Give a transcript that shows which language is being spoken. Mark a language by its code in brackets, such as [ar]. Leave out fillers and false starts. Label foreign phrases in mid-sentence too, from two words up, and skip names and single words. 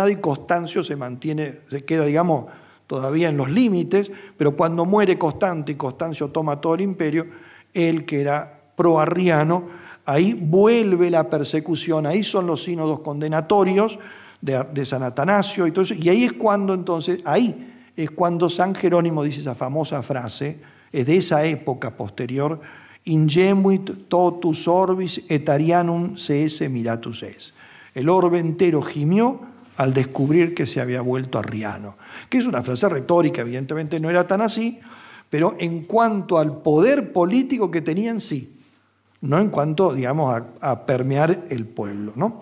[es] y Constancio se queda, digamos, todavía en los límites, pero cuando muere Constante y Constancio toma todo el imperio, él que era proarriano, ahí vuelve la persecución, ahí son los sínodos condenatorios de San Atanasio y todo eso, y ahí es cuando entonces, San Jerónimo dice esa famosa frase, es de esa época posterior, [la] ingenuit totus orbis et arianum se esse miratus es. [es] El orbe entero gimió al descubrir que se había vuelto arriano, que es una frase retórica, evidentemente no era tan así, pero en cuanto al poder político que tenían, sí, no en cuanto, digamos, a permear el pueblo, ¿no?